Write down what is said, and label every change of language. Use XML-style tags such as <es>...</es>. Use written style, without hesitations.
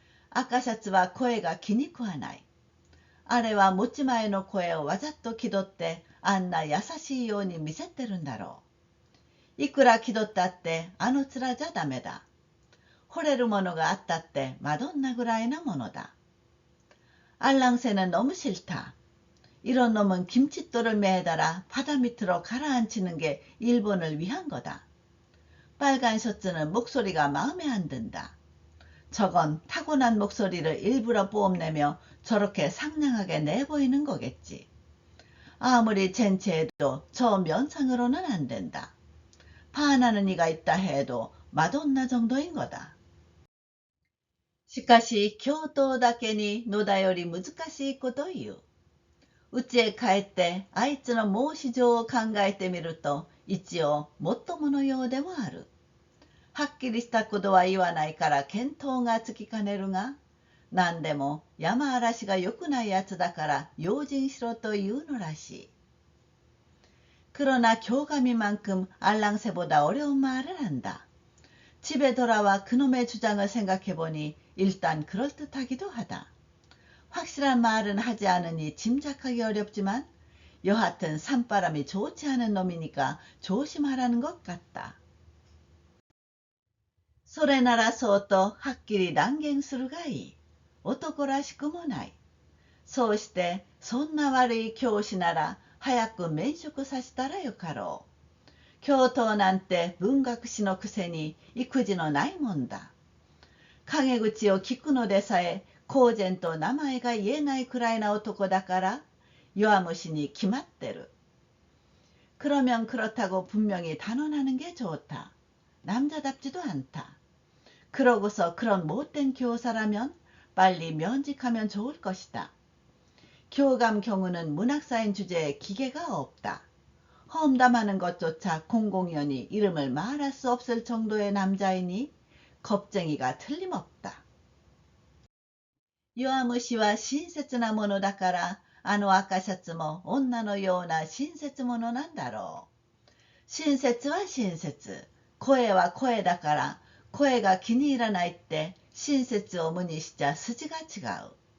<ja>赤シャツは声が気に食わない。あれは持ち前の声をわざと気取ってあんな優しいように見せてるんだろう。いくら気取ったってあの面じゃダメだ。惚れるものがあったってマドンナぐらいなものだ。</ja> <ko>알랑새는 너무 싫다. 이런 놈은 김칫돌을 매달아 바다 밑으로 가라앉히는 게 일본을 위한 거다. 빨간 셔츠는 목소리가 마음에 안 든다. 저건 타고난 목소리를 일부러 뽐내며 저렇게 상냥하게 내보이는 거겠지. 아무리 젠체해도 저 면상으로는 안 된다. 반하는 이가 있다 해도 마돈나 정도인 거다.</ko> <ja>しかし、教頭だけに野田より難しいこと言う。家へ帰ってあいつの申し状を考えてみると、一応もっとものようでもある。はっきりしたことは言わないから見当がつきかねるが、何でも山嵐が良くないやつだから用心しろというのらしい。</ja> <ko>그러나 교감이만큼 알랑새보다 어려운 말을 한다. 집에 돌아와 그놈의 주장을 생각해보니 일단 그럴듯하기도 하다. 확실한 말은 하지 않으니 짐작하기 어렵지만 여하튼 산바람이 좋지 않은 놈이니까 조심하라는 것 같다.</ko> <ja>それならそうとはっきり断言するがいい。男らしくもない。そうしてそんな悪い教師なら早く免職させたらよかろう。教頭なんて文学史のくせに育児のないもんだ。陰口を聞くのでさえ公然と名前が言えないくらいな男だから弱虫に決まってる。</ja> <ko>그러면 그렇다고 분명히 단언하는 게 좋다. 남자답지도 않다. 그러고서 그런 못된 교사라면 빨리 면직하면 좋을 것이다. 교감 경우는 문학사인 주제에 기계가 없다. 험담하는 것조차 공공연히 이름을 말할 수 없을 정도의 남자이니 겁쟁이가 틀림없다.</ko> <ja>弱虫は親切なものだからあの赤シャツも女のような親切者なんだろう。親切は親切。声は声だから声が気に入らないって親切を無にしちゃ筋が違う。</ja>